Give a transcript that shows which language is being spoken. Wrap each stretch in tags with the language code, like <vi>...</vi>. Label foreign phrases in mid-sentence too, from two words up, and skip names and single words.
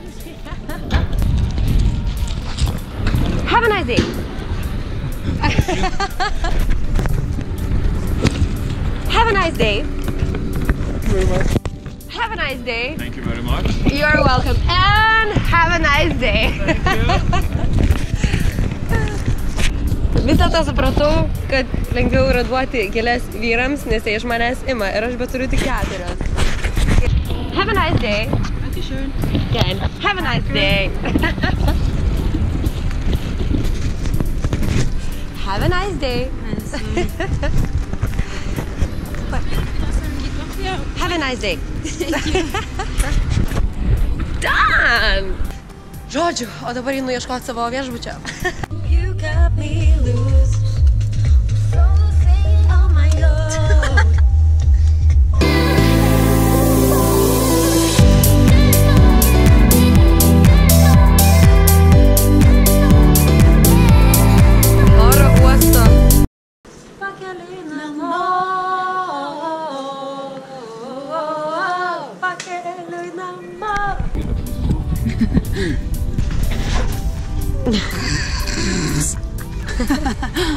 <en>Have a nice day. Have a nice day. Very much. Have a nice day. Thank you very much. You're welcome. And have a nice day.</en> <lt>Vis dėlto supratau, kad lengviau yra duoti gėles vyrams, nes jie iš manęs ima ir aš bet turiu tik 4.</lt> <en>Have a nice day. Dankeschön. Again. Have a nice day. Have a nice day. Have a nice day. Done!</en> <lt>Žodžiu, o dabar einu ieškoti savo viešbučio.</lt> <en>You got me loose. Oh my God.</en> <lt>Oro uosto. Pakeliui namo. Pakeliui namo.</lt>